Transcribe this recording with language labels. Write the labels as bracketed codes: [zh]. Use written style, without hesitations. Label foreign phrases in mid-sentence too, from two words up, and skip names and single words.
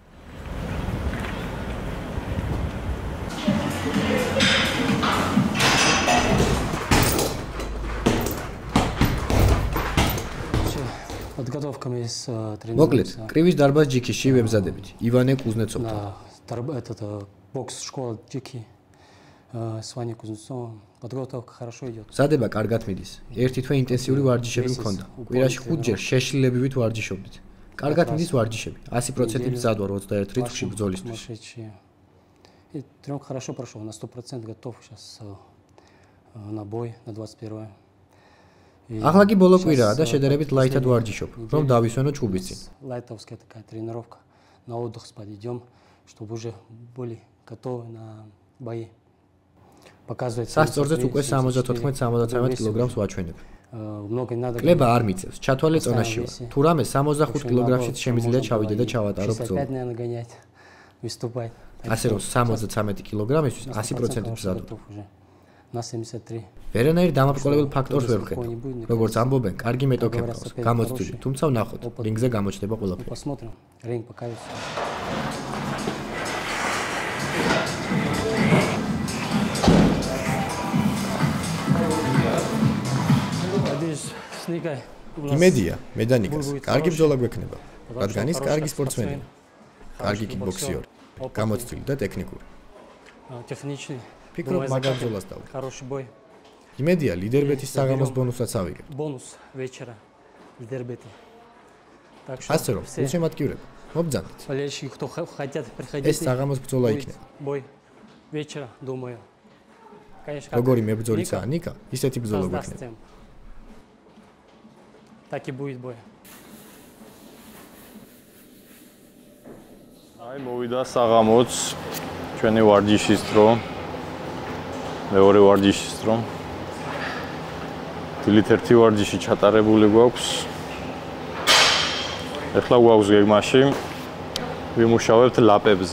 [ka] მოკლედ, კრივის დარბაზ ჯიქიში ვემზადებით. ივანე კუზნეცოვთან. [ru] Этот бокс школа Джики с Ваней Кузнецовым. Подготовка хорошо идет. [ka] ზადება კარგად მიდის. ერთი თვე ინტენსიური ვარჯიშები მქონდა. კვირაში 5 ჯერ შეშლილებივით ვარჯიშობდით. კარგად მიდის ვარჯიშები. 100% მზად ვარ 21 რიცხვში ბრძოლისთვის. [ru] И тренировка хорошо прошел, на 100% готов сейчас на бой на 21. [ka] ახლა კი ბოლო კვირაა და შედარებით ლაითად ვარჯიშობ, რომ დავისვენო ჭუბის წინ. [ru] Лайтовская такая тренировка. На отдых подойдем, чтобы уже были готовы на бои. Показывает. [ka] სასწორზეც უკვე 74-73 კილოგრამს ვაჩვენებ. [ru] Много не надо. [ka] კლება არ მიწევს, ჩათვალე წონაში ვარ. თუ რამე 65 კილოგრამშიც შემიძლია ჩავიდე და ჩავატარო ბრძოლა. ასე რომ 73 კილოგრამისთვის 100% მზად ვარ. [ru] На 73. [ka] ვერანაირ დამაბრკოლებელ ფაქტორს ვერ ვხედავ. როგორც ამბობენ, კარგი მეტოქე მყავს, გამოცდილი, თუმცა ვნახოთ, რინგზე გამოჩნდება ყველაფერი. [ru] Посмотрим. Ринг покажет. [ka] იმედია, მე და ნიკას კარგი ბრძოლა გვექნება, რადგან ის კარგი სპორტსმენია, კარგი კიკბოქსიორი, გამოცდილი და ტექნიკური. [ru] Техничный. [ka] ფიქრობ მაგარ ბრძოლას დავუდგე. [ru] Хороший бой. [ka] იმედია, ლიდერბეთის საღამოს ბონუსაც ავიგებ. [ru] Бонус вечера лидербета. Так что [ka] ასე რომ, უსემატკივრება, მობძანეთ. [ru] болельщики, кто хотят приходить. [ka] ეს საღამოს ბრძოლა იქნება. [ru] Бой вечера, думаю. Конечно, [ka] როგორი მებრძოლიცაა ნიკა, ისეთი ბრძოლა გვექნება. [ru] Так и будет бой. [ka] აი მოვიდა საღამოც ჩვენი ვარჯიშის დრო. მეორე ვარჯიშის დრო. დილით ერთი ვარჯიში ჩატარებული გვაქვს. ეხლა გვაქვს გეგმაში ვიმუშავებთ ლაპებზე.